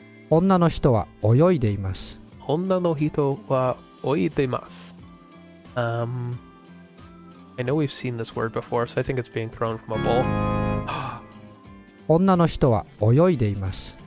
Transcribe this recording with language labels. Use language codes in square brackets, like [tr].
[ja] 女の人は泳いでいます。 Onna no hito wa oidemasu. [en] I know we've seen this word before, so I think it's being thrown from a bowl. [ja] 女の人は泳いでいます。